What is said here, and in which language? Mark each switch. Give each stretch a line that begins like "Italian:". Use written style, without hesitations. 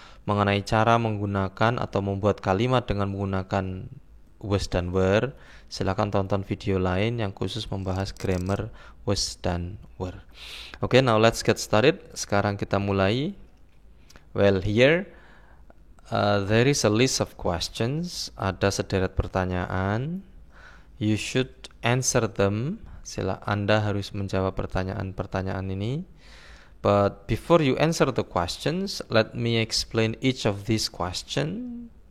Indonesian: Mengenai cara menggunakan atau membuat kalimat dengan menggunakan was dan were, silakan tonton video lain yang khusus membahas grammar was dan were.
English: Okay, now let's get started.
Indonesian: Sekarang kita mulai.
English: Well, here there is a list of questions.
Indonesian: Ada sederet pertanyaan.
English: You should answer them.
Indonesian: Anda harus menjawab pertanyaan-pertanyaan ini.
English: But before you answer the questions, let me explain each of these questions.